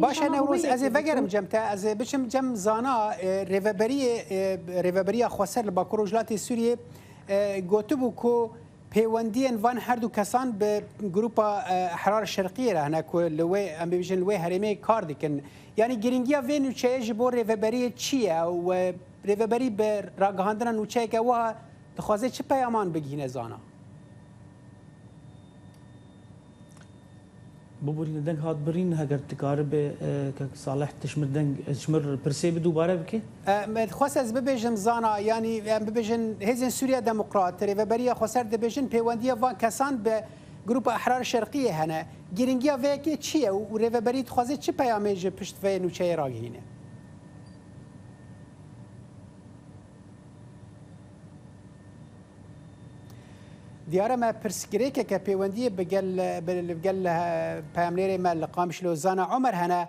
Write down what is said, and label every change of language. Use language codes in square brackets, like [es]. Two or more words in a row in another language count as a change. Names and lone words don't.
[ku] baş Newroz ez ê vegerim cem te ez ê biçim cem zana rêveberiya Xweser li Bakur Rojhilatê Sûriyê gotibû ku peywendiyên van her du kesan bi grupa Ehrar Şerqiyê re hene ku li wê em bêjin li wê herêmê kar dikin. Yani giringiya vê nûçeyê ji bo rêveberiyê çi ye û rêveberî bi ragihandina nûçeyeke wiha dixwaze çi peyaman bigihîne zana? ببوو لە دەنگ هات برین هەگەر دکارە بێ کە ساڵح تشمر پرسێ بە دووبارە بکە؟ خواست ez bibêjim zana yanî em bibêjin Hêzên Sûriya Demokrat rêveberiya Xweser dibêjin peywendiya van kesan bi grupa Ehrar Şerqiyê hene. Giringiya vê yekê çi ye û rêveberî dixwaze çi peyamê ji pişt vê nûçeyê ragihîne? دیارە me pirsgirêkeke peywendiyê bi gel peyamnêrê me li Qamişlo Zana Umer hene.